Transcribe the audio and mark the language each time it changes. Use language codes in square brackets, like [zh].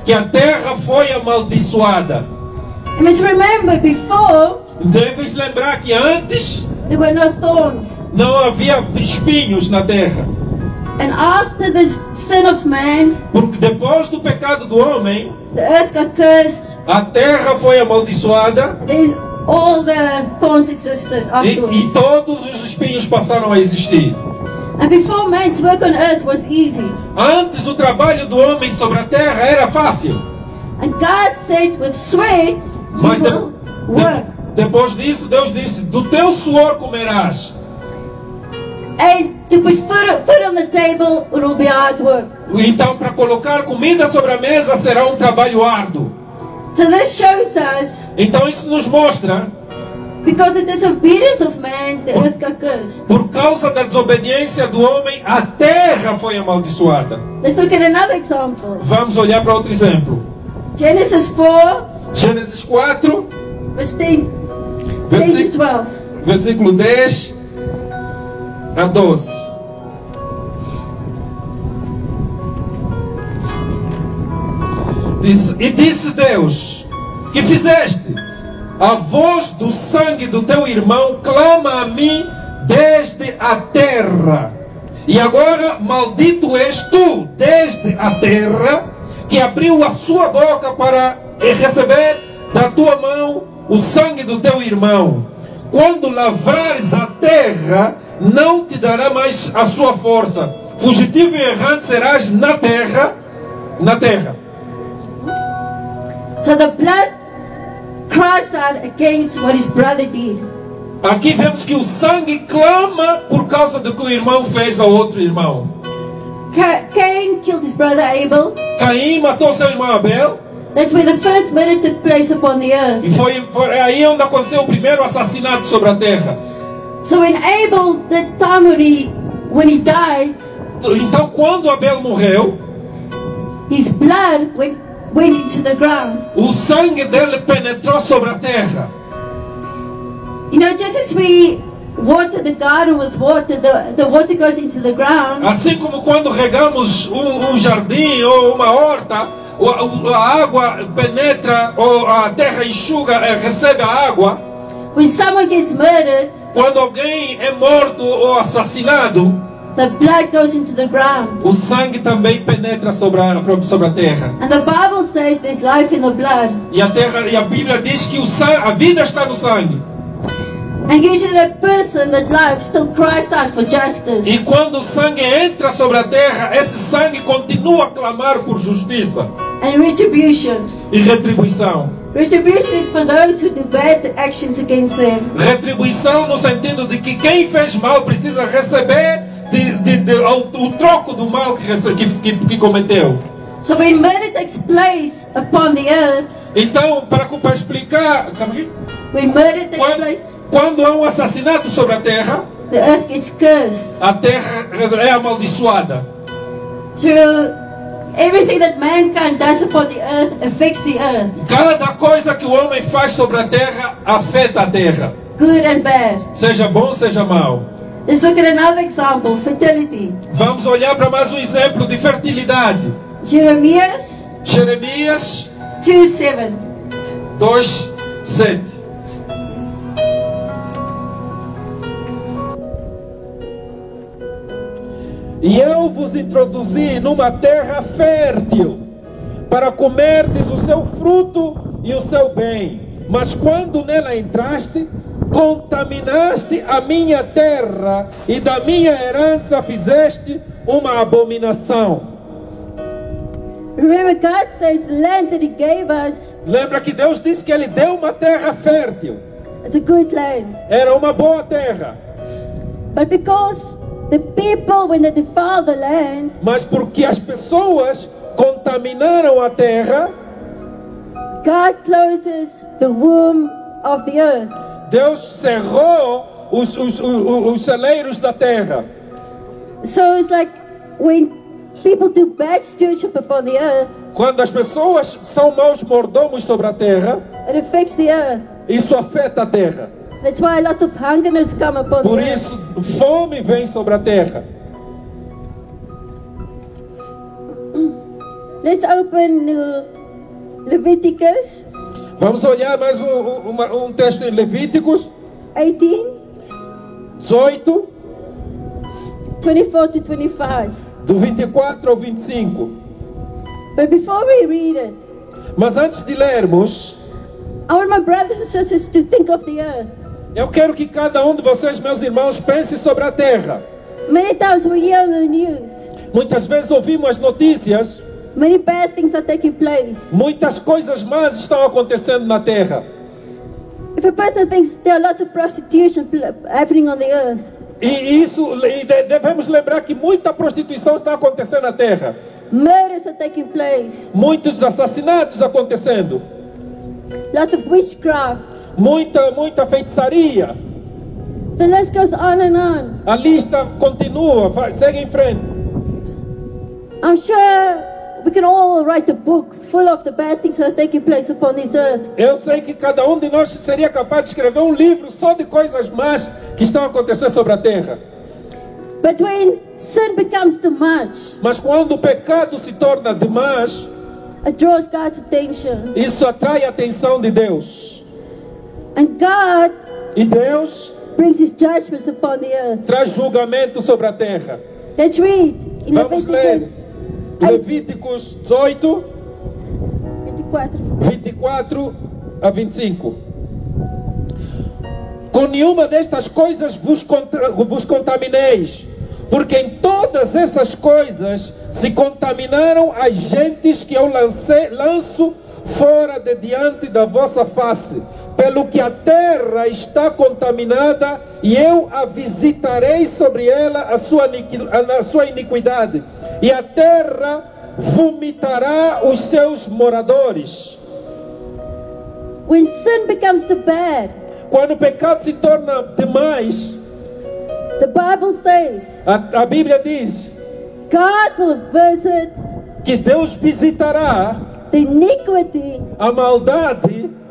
[pt] que a terra foi amaldiçoada. [en] You must remember, before [pt] Deves lembrar que antes [en] there were no thorns. [pt] não havia espinhos na terra. [en] And after the sin of man, [pt] Porque depois do pecado do homem, [en] the earth got cursed. [pt] a terra foi amaldiçoada [en] Then all the thorns existed [pt] e [en] afterwards. [pt] todos os espinhos passaram a existir. [en] And before man's work on earth was easy. [pt] Antes o trabalho do homem sobre a terra era fácil. [en] And God said, with sweat you [pt] Mas [en] will work. [pt] depois disso, Deus disse: do teu suor comerás. [en] And to put food on the table, it will be hard work. [pt] Então, para colocar comida sobre a mesa será um trabalho árduo. [en] So this shows us, [pt] Então isso nos mostra, [en] because of the disobedience of man, the earth got cursed. [pt] por causa da desobediência do homem, a terra foi amaldiçoada. [en] Let's look at another example. [pt] Vamos olhar para outro exemplo. [en] Genesis 4, [pt] Gênesis 4, [en] verse 10 to [pt] versículo, [en] 12. [pt] versículo 10 a 12. E disse Deus: que fizeste? A voz do sangue do teu irmão clama a mim desde a terra. E agora maldito és tu desde a terra, que abriu a sua boca para receber da tua mão o sangue do teu irmão. Quando lavrares a terra, não te dará mais a sua força. Fugitivo e errante serás na terra, na terra. [en] So the blood cries out against what his brother did. [pt] Aqui vemos que o sangue clama por causa do que o irmão fez ao outro irmão. [en] Cain killed his brother Abel. [pt] Caim matou seu irmão Abel. [en] That's where the first murder took place upon the earth. [pt] E foi aí onde aconteceu o primeiro assassinato sobre a terra. [en] So when Abel, that time when he died, [pt] Então quando Abel morreu, [en] his blood went into the ground. [pt] o sangue dele penetrou sobre a terra. [en] You know, just as we water the garden with water, the water goes into the ground. [pt] Assim como quando regamos um jardim ou uma horta, a água penetra, ou a terra enxuga, recebe a água. [en] When someone gets murdered, [pt] Quando alguém é morto ou assassinado, [en] the blood goes into the ground. [pt] o sangue também penetra sobre a terra. [en] And the Bible says there's life in the blood. [pt] E a Bíblia diz que a vida está no sangue. [en] And usually that person, that life, still cries out for justice. [pt] E quando o sangue entra sobre a terra, esse sangue continua a clamar por justiça [en] And retribution. [pt] e retribuição. [en] Retribution is for those who do bad actions against them. [pt] Retribuição no sentido de que quem fez mal precisa receber o troco do mal que cometeu. [en] So when murder takes place upon the earth, [pt] Então, para explicar, [en] when murder takes place, [pt] quando há um assassinato sobre a terra, [en] the earth gets cursed. [pt] a terra é amaldiçoada. [en] Through everything that mankind does upon the earth affects the earth, [pt] Cada coisa que o homem faz sobre a terra afeta a terra, [en] good and bad. [pt] seja bom, seja mau. [en] Let's look at another example, fertility. [pt] Vamos olhar para mais um exemplo de fertilidade. [en] Jeremiah [pt] Jeremias [en] 2:7. [pt] 2:7. E eu vos introduzi numa terra fértil, para comerdes o seu fruto e o seu bem. Mas quando nela entraste, contaminaste a minha terra, e da minha herança fizeste uma abominação. [en] Remember, God says the land that He gave us [pt] Lembra que Deus disse que Ele deu uma terra fértil. [en] is a good land. [pt] Era uma boa terra. [en] But because the people, when they defile the land, [pt] Mas porque as pessoas contaminaram a terra, [en] God closes the womb of the earth. [pt] Deus cerrou os celeiros da terra. [en] So it's like when people do bad stewardship upon the earth, [pt] Quando as pessoas são maus mordomos sobre a terra, [en] it affects the earth. [pt] isso afeta a terra. [en] That's why lots of hungerness come upon [pt] Por [en] the earth. [pt] isso, fome vem sobre a terra. [en] Let's open Leviticus [pt] Vamos olhar mais um texto em Levíticos [en] 18, [pt] 18, [en] 24 to 25. [pt] do 24 ao 25. [en] But before we read it, [pt] Mas antes de lermos, [en] I want my brothers and sisters to think of the earth. [pt] eu quero que cada um de vocês, meus irmãos, pense sobre a terra. [en] Many times we hear on the news, [pt] Muitas vezes ouvimos as notícias, [en] many bad things are taking place. [pt] muitas coisas más estão acontecendo na terra. [en] If a person thinks there are lots of prostitution happening on the earth, [pt] Devemos lembrar que muita prostituição está acontecendo na terra. [en] murders are taking place, [pt] Muitos assassinatos acontecendo. [en] lots of witchcraft. [pt] Muita feitiçaria. [en] The list goes on and on. [pt] A lista continua, segue em frente. [en] I'm sure we can all write a book full of the bad things that are taking place upon this earth. [pt] Eu sei que cada um de nós seria capaz de escrever um livro só de coisas más que estão acontecendo sobre a terra. [en] But when sin becomes too much, [pt] Mas quando o pecado se torna demais, [en] it draws God's attention. [pt] isso atrai a atenção de Deus. [en] And God [pt] E Deus [en] brings His judgments upon the earth. [pt] traz julgamento sobre a terra. [en] Let's read in [pt] Vamos ler [en] Leviticus [pt] Levíticos 18, [en] 24. [pt] 24 a 25. Com nenhuma destas coisas vos contamineis, porque em todas essas coisas se contaminaram as gentes que eu lanço fora de diante da vossa face, pelo que a terra está contaminada, e eu a visitarei sobre ela a sua iniquidade, e a terra vomitará os seus moradores. [en] When sin becomes too bad, [pt] Quando o pecado se torna demais, [en] the Bible says [pt] a Bíblia diz [en] God will visit [pt] que Deus visitará [en] the iniquity [pt] a maldade